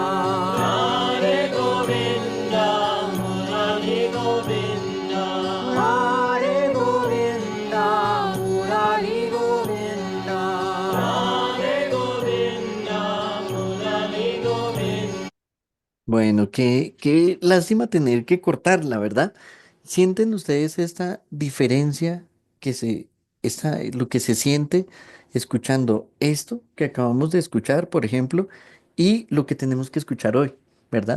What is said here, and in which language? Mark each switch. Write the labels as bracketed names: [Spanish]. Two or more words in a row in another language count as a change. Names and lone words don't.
[Sanskrit] Radhe Govinda, Murali Govinda. Radhe Govinda, Murali Govinda. Radhe Govinda, Murali Govinda. [Spanish] Bueno, qué lástima tener que cortarla, ¿verdad? ¿Sienten ustedes esta diferencia que lo que se siente escuchando esto que acabamos de escuchar, por ejemplo, y lo que tenemos que escuchar hoy, ¿verdad?